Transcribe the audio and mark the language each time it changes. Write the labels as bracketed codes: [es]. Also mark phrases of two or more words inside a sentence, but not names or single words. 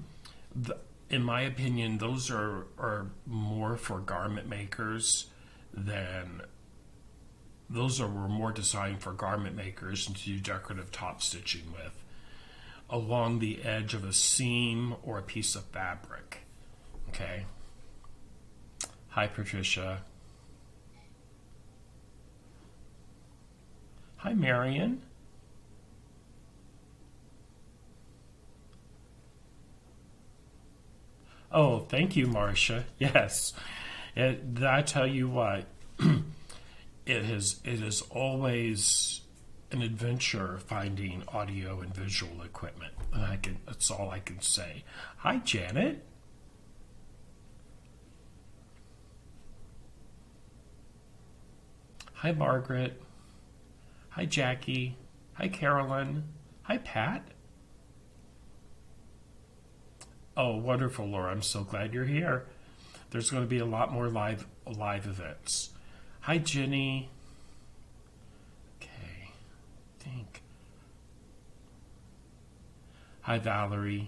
[en] In my opinion, those are more for garment makers were more designed for garment makers and to do decorative top stitching with, along the edge of a seam or a piece of fabric. Okay. Hi, Patricia. Hi, Marion. Oh, thank you, Marcia. Yes. I tell you what, it is always an adventure finding audio and visual equipment. That's all I can say. Hi, Janet. Hi, Margaret. Hi, Jackie. Hi, Carolyn. Hi, Pat. Oh, wonderful, Laura. I'm so glad you're here. There's going to be a lot more live events. Hi, Jenny. Okay, think. Hi, Valerie.